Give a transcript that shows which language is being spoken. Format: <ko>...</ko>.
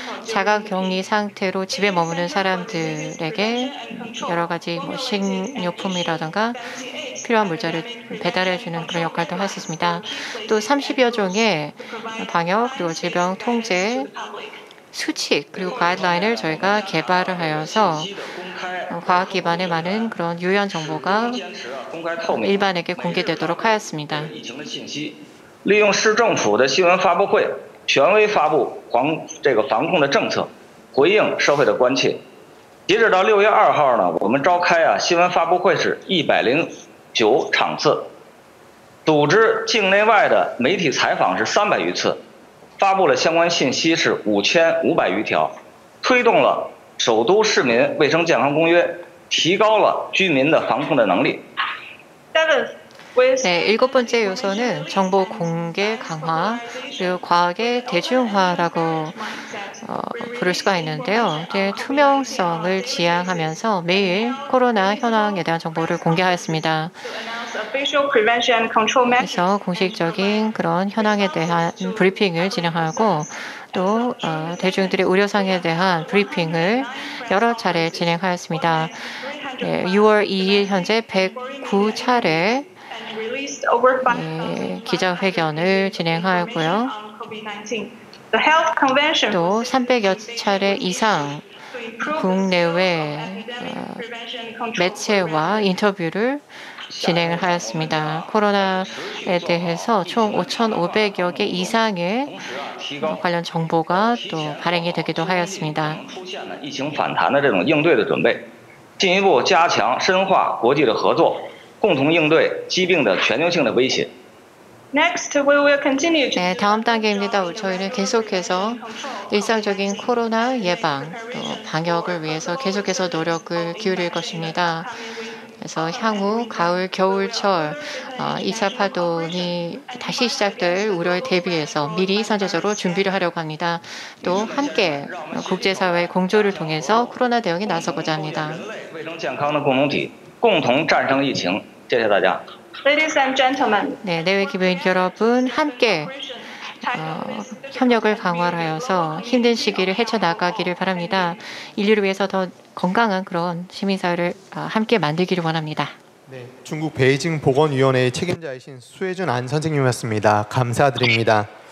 <ko>자가격리 상태로 집에 머무는 사람들에게 여러 가지 뭐 식료품이라든가 필요한 물자를 배달해주는 그런 역할도 할 수 있습니다. 또 30여 종의 방역 그리고 질병 통제 수칙 그리고 가이드라인을 저희가 개발을 하여서 과학 기반의 많은 그런 유연 정보가 일반에게 공개되도록 하였습니다.</ko> <zh>利用市政府的新闻发布会，权威发布防控的政策，回应社会的关切。截止到6月2号呢，我们召开新闻发布会是109场次，组织境内外的媒体采访是300余次，发布了相关信息是5500余条，推动了首都市民卫生健康公约，提高了居民的防控的能力。</zh> <ko>네, 7번째 요소는 정보 공개 강화 그리고 과학의 대중화라고 부를 수가 있는데요. 투명성을 지향하면서 매일 코로나 현황에 대한 정보를 공개하였습니다. 그래서 공식적인 그런 현황에 대한 브리핑을 진행하고 또 대중들의 우려사항에 대한 브리핑을 여러 차례 진행하였습니다. 네, 6월 2일 현재 109차례 기자회견을 진행하였고요. 또 300여 차례 이상 국내외 매체와 인터뷰를 진행을 하였습니다. 코로나에 대해서 총 5,500여 개 이상의 관련 정보가 또 발행이 되기도 하였습니다.</ko> <zh>疫情反弹的这种应对的准备，进一步加强深化国际的合作。共同应对疾病的全球性的威胁。</zh> <en>Next, we will continue.</en> <ko>네, 다음 단계입니다. 저희는 계속해서 일상적인 코로나 예방, 또 방역을 위해서 계속해서 노력을 기울일 것입니다. 그래서 향후 가을, 겨울철 2차 파동이 다시 시작될 우려에 대비해서 미리 선제적으로 준비를 하려고 합니다. 또 함께 국제사회의 공조를 통해서 코로나 대응에 나서고자 합니다.</ko> <zh>卫生健康的共同体，共同战胜疫情。谢谢大家。</zh> <en>Ladies and gentlemen.</en> <ko>네, 내외 기부인 여러분 함께 협력을 강화하여서 힘든 시기를 헤쳐나가기를 바랍니다. 인류를 위해서 더 건강한 그런 시민사회를 함께 만들기를 원합니다. 네, 중국 베이징 보건위원회의 책임자이신 수혜준 안 선생님이었습니다. 감사드립니다.</ko>